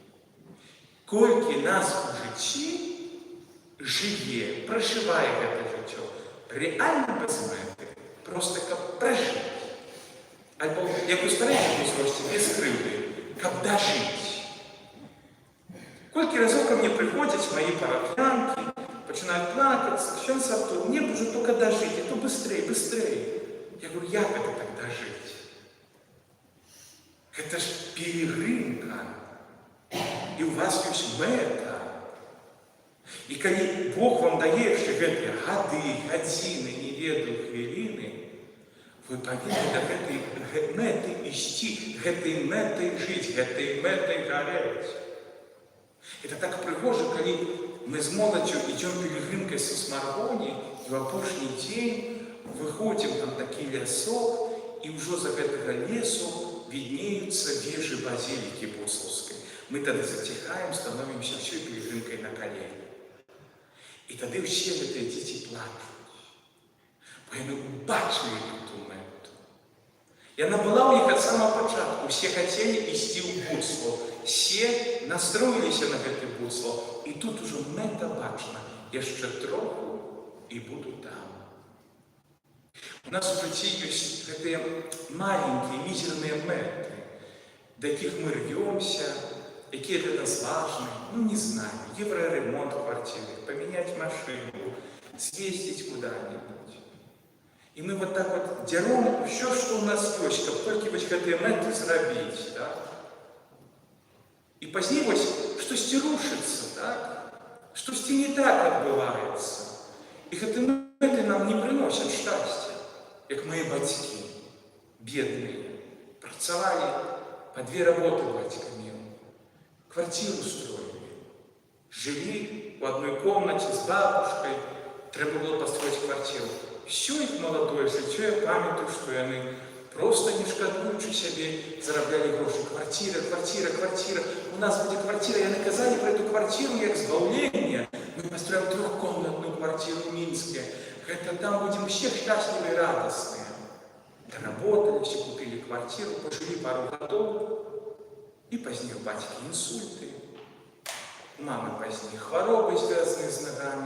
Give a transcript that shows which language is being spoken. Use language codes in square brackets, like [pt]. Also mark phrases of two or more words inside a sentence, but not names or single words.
[be] Колькі нас у жыцці жыве, пражывае гэта жыццё, рэальна без мэты, проста каб пражыць. Альбо, як у старэйшым узросце, без крыўды, каб дажыць. Колькі разоў [ru] ко мне [be] прыходзяць мои парафіянкі, пачынаюць плакацца: «Ксёндз Артур, [ru] мне б уже только [be] дажыць, [ru] а то быстрей. Я говорю: [be] як гэта так дажыць? Гэта ж пілігрымка, і ў вас ёсць мэта. І калі Бог вам дае яшчэ гэтыя гады, гадзіны, не ведаю, хвіліны, вы павінны да гэтай мэты ісці, гэтай мэтай жыць, гэтай мэтай гарэць. [ru] Это так [be] прыгожа, калі мы з моладдзю ідзём пілігрымкай са Смаргоні, і ў апошні дзень выходзім там такі лясок, і ўжо за гэтага лесу виднеются вежи базилики Буцлаўскай. [ru] Мы тогда затихаем, становимся всей пилигримкой на колени. И тогда все [be] гэтыя дзеці плачуць. Бо яны убачылі эту мэту. Яна была у них [ru] от самого [be] пачатку. [ru] Все хотели [be] ісці ў Буцлаў. [ru] Все настроились на гэты Буцлаў. [be] И тут уже мэта бачна. Яшчэ троху и буду там. [ru] У нас в житті есть гэтыя маленькие, мизерные мэты, до яких мы рвемся, якія для нас важны, не знаю, евроремонт в квартире, поменять машину, съездить куда-нибудь. И мы вот так вот дерем все, что у нас есть, как только вот гэтыя мэты зрабіць, так? И позднее вот штосьці рушится, так? [be] Штосьці не так адбываецца. [ru] И гэтыя мэты нам не приносят счастья, как мои бацькі, бедные, працавали по 2 работы батьками, квартиру строили, жили в одной комнате с бабушкой, треба было построить квартиру. Все их молодое [be] жыццё, я памятаю, что яны просто не шкадуючы сябе зарабляли гроши. [ru] Квартира, квартира, квартира. У нас будет квартира. [be] Яны казали про эту квартиру як збаўленне. [ru] Мы построим 3-комнатную квартиру в Минске. Это там будем все счастливые и радостные. Доработались и купили квартиру, пожили пару годов. И позднее у батьки инсульты. У мамы позднее хворобы, связанные с ногами.